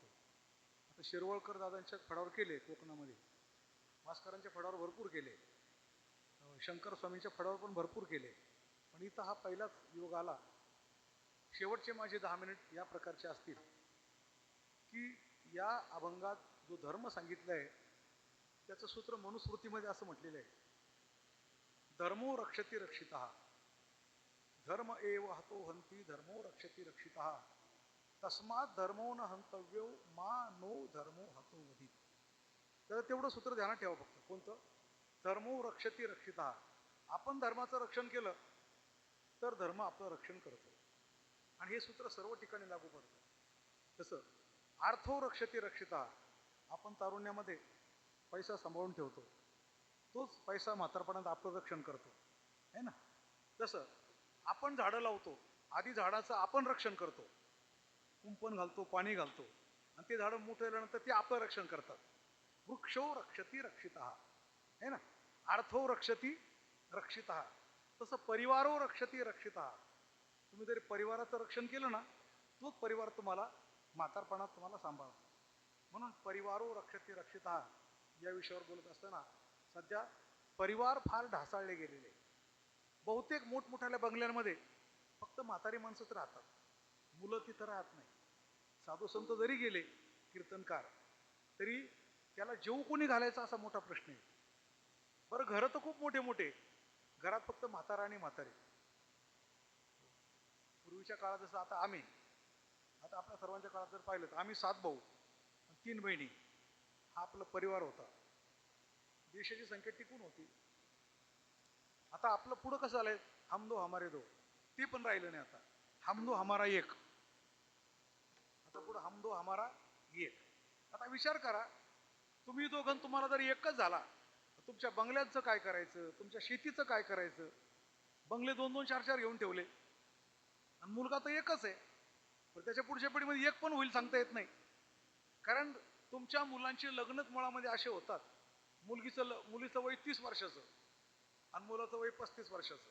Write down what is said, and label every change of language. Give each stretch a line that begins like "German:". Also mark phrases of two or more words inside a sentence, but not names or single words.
Marathi: आता शिरवळकर दादांच्या फडावर केले कोकणामध्ये, भास्करांच्या फडावर भरपूर केले, शंकर स्वामींच्या फडावर पण भरपूर केले, पण इथं हा पहिलाच योग आला. शेवटचे माझे 10 मिनिट या प्रकारचे असतील की या अभंगात जो धर्म सांगितला आहे त्याचं सूत्र मनुस्मृतीमध्ये असं म्हटलेलं आहे,
Sanskrit: धर्मो रक्षति रक्षितः, धर्म एव हतो हंती धर्मो रक्षति रक्षितः, तस्मात धर्मो न हंतव्यो मा नो धर्मो हतो वधित.
Marathi: तर तेवढं सूत्र ध्यानात ठेवा फक्त. कोणतं?
Sanskrit: धर्मो रक्षति रक्षितः.
Marathi: आपण धर्माचं रक्षण केलं तर धर्म आपलं रक्षण करतो. आणि हे सूत्र सर्व ठिकाणी लागू पडतं. तसं
Sanskrit: अर्थो रक्षति रक्षितः,
Marathi: आपण तारुण्यामध्ये पैसा सांभाळून ठेवतो, तोच पैसा म्हातारपणात आपलं रक्षण करतो,
Hindi: है ना.
Marathi: तसं आपण झाडं लावतो, आधी झाडाचं आपण रक्षण करतो, कुंपण घालतो, पाणी घालतो, आणि ते झाडं मोठं झाल्यानंतर ते आपलं रक्षण करतात.
Sanskrit: वृक्षो रक्षति रक्षितः,
Hindi: है ना.
Sanskrit: अर्थो रक्षति रक्षितः. तसं परिवारो रक्षति रक्षितः.
Marathi: तुम्ही जरी परिवाराचं रक्षण केलं ना, तोच परिवार तुम्हाला म्हातारपणात तुम्हाला सांभाळतो. म्हणून
Sanskrit: परिवारो रक्षति रक्षितः
Marathi: या विषयावर बोलत असताना सध्या परिवार फार ढासाळले गेलेले. बहुतेक मोठमोठ्या बंगल्यांमध्ये फक्त म्हातारी माणसंच राहतात, मुलं तिथं राहत नाही. साधू संत जरी गेले कीर्तनकार, तरी त्याला जेवू कोणी घालायचा असा मोठा प्रश्न आहे. बरं, घरं तर खूप मोठे मोठे, घरात फक्त म्हातारा आणि म्हातारी. पूर्वीच्या काळात जसं आता आपल्या सर्वांच्या काळात जर पाहिलं तर आम्ही 7 भाऊ 3 बहिणी, हा आपला परिवार होता. देशाची संख्या टिकून होती. आता आपलं पुढं कसं आलंय,
Hindi: हम दो हमारे दो,
Marathi: ते पण राहिलं नाही. आता
Hindi: हम दो हमारा एक,
Marathi: आता पुढं
Hindi: हम दो हमारा एक.
Marathi: आता विचार करा, तुम्ही दोघं तुम्हाला जर एकच झाला, तुमच्या बंगल्यांचं काय करायचं, तुमच्या शेतीचं काय करायचं. बंगले 2-2, 4-4 घेऊन ठेवले, आणि मुलगा तर एकच आहे, पण त्याच्या पुढच्या पिढीमध्ये एक पण होईल सांगता येत नाही. कारण तुमच्या मुलांची लग्नच मुळामध्ये असे होतात, मुलीचं वय 30 वर्षाचं आणि मुलाचं वय 35 वर्षाचं.